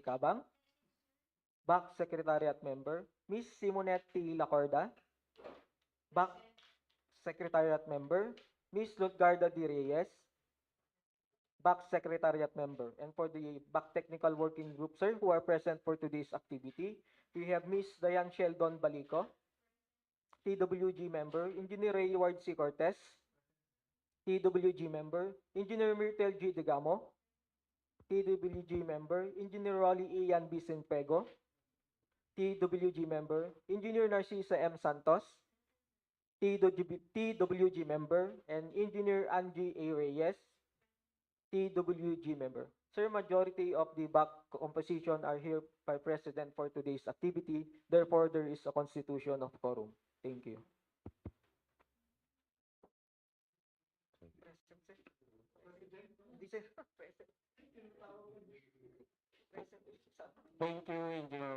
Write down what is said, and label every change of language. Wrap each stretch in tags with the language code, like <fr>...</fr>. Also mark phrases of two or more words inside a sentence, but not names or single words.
<en>Cabang, Back Secretariat Member, Miss Simonette T. Lacorda, Back Secretariat Member, Miss Lutgarda D. Reyes, Back Secretariat Member. And for the Back Technical Working Group, sir, who are present for today's activity, we have Miss Diane Sheldon Balico, TWG Member, Engineer Rayward C. Cortez, TWG Member, Engineer Myrtle G. Degamo, TWG Member, Engineer Rolly Ian B. Sinpego, TWG Member, Engineer Narcisa M. Santos, TWG Member, and Engineer Angie A. Reyes, TWG Member. Sir, majority of the back composition are here by President for today's activity. Therefore, there is a constitution of quorum. Thank you. Thank you, Engineer.</en>